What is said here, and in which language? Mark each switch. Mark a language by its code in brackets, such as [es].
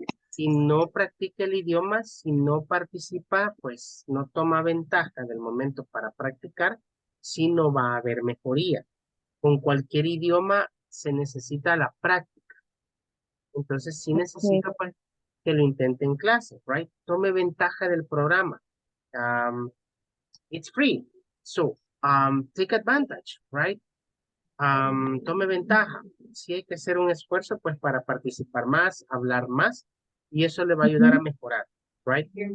[es] Si no practica el idioma, si no participa, pues no toma ventaja del momento para practicar, si no va a haber mejoría. Con cualquier idioma se necesita la práctica. Entonces sí necesito pues, que lo intente en clase, [en] right? [es] Tome ventaja del programa. [en] It's free. So, take advantage, right? [es] Tome ventaja. Sí hay que hacer un esfuerzo pues para participar más, hablar más, y eso le va a ayudar a mejorar, [en] right?